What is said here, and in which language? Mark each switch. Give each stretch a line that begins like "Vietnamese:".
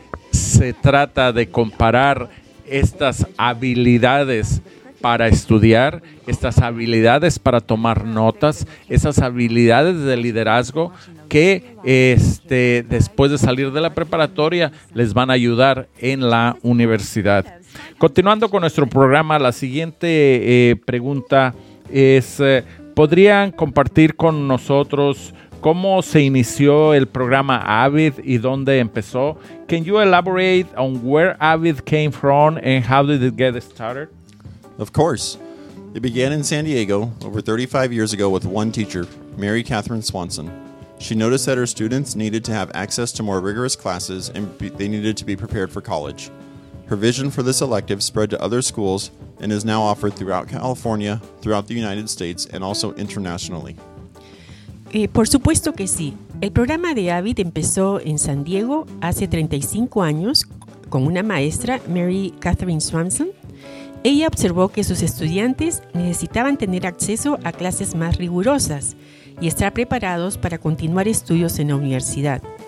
Spanish: se trata de comparar estas habilidades para estudiar, estas habilidades para tomar notas, esas habilidades de liderazgo que después de salir de la preparatoria les van a ayudar en la universidad. Continuando con nuestro programa, la siguiente pregunta es, ¿podrían compartir con nosotros cómo se inició el programa AVID y dónde empezó?
English: Can you elaborate on where AVID came from and how did it get started? Of course. It began in San Diego over 35 years ago with one teacher, Mary Catherine Swanson. She noticed that her students needed to have access to more rigorous classes and they needed to be prepared for college. Her vision for this elective spread to other schools and is now offered throughout California, throughout the United States, and also internationally.
Spanish: Por supuesto que sí. El programa de AVID empezó en San Diego hace 35 años con una maestra, Mary Catherine Swanson. Ella observó que sus estudiantes necesitaban tener acceso a clases más rigurosas y estar preparados para continuar estudios en la universidad.